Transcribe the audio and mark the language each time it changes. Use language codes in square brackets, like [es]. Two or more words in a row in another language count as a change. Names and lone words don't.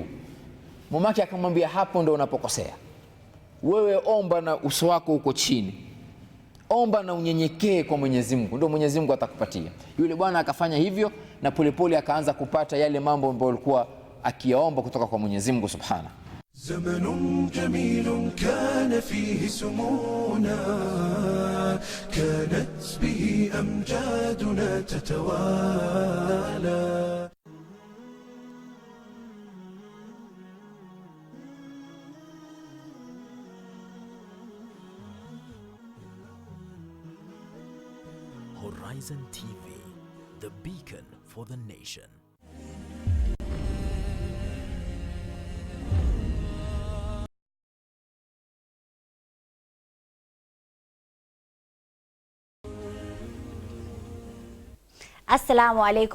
[sw] Mamake akamwambia, hapo ndo unapokosea. Wewe omba na uso wako uko chini, omba na unyenyekee kwa Mwenyezi Mungu, ndio Mwenyezi Mungu atakupatia. Yule bwana akafanya hivyo, na polepole akaanza kupata yale mambo ambayo alikuwa akiyaomba kutoka kwa Mwenyezi Mungu Subhanahu. [ar] زمن جميل كان فيه سمونا كانت به أمجادنا تتوالى. [en] Horizon TV, the beacon for the nation. [ar] السلام عليكم.